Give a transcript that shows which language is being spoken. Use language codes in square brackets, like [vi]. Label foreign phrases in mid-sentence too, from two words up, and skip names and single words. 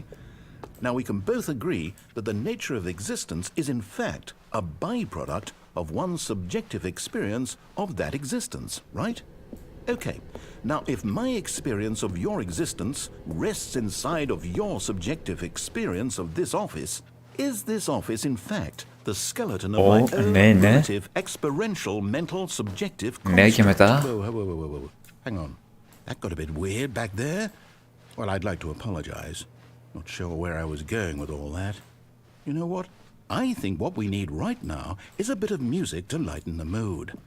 [en] Now, we can both agree that the nature of existence is in fact a byproduct of one's subjective experience of that existence, right? Okay, now if my experience of your existence rests inside of your subjective experience of this office, is this office in fact the skeleton of Oh, my own [el] ναι, ναι. [en] relative experiential mental subjective [el] Ναι, και [en] construct. [el] μετά. [en] Whoa. Hang on. That got a bit weird back there. Well, I'd like to apologize. Not sure where I was going with all that. You know what? I think what we need right now is a bit of music to lighten the mood.